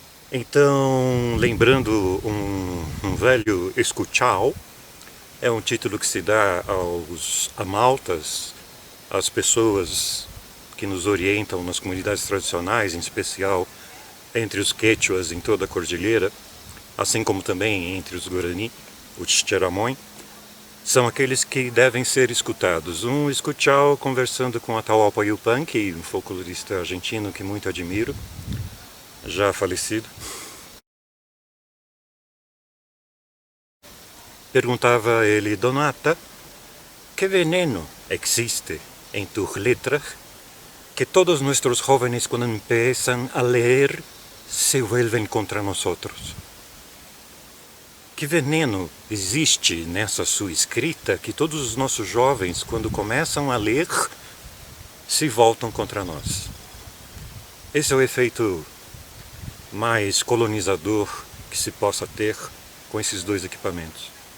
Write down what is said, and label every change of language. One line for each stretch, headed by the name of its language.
Portuguese: Então, lembrando um velho escuchao, é um título que se dá aos amaltas, às pessoas que nos orientam nas comunidades tradicionais, em especial entre os quechuas em toda a cordilheira, assim como também entre os Guarani, o Xixeramon, são aqueles que devem ser escutados. Um escuchao conversando com Atahualpa Yupanqui, um folclorista argentino que muito admiro, já falecido. Perguntava a ele:
Spanish: Donata, que veneno existe en tus letras que todos nuestros jóvenes cuando empiezan a leer se vuelven contra nosotros?
Portuguese: Que veneno existe nessa sua escrita que todos os nossos jovens, quando começam a ler, se voltam contra nós? Esse é o efeito mais colonizador que se possa ter com esses 2 equipamentos.